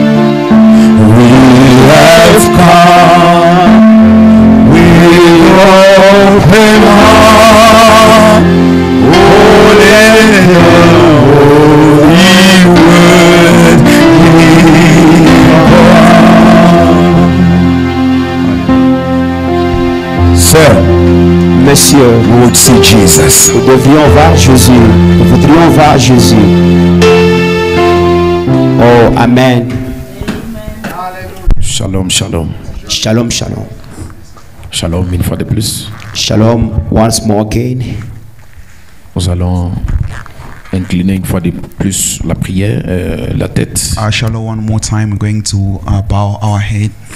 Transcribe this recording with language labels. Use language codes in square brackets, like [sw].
[en] We have come with open arms, holy word, Sir, [fr] Monsieur, [en] we would see Jesus. [fr] nous devions voir Jésus. Nous voudrions voir Jésus. Oh, Amen. Shalom, shalom. Shalom, shalom. Shalom une fois de plus. [en] Shalom, once more again. [fr] Nous allons incliner une fois de plus la prière, la tête, [en] Shalom, one more time. We're going to bow our head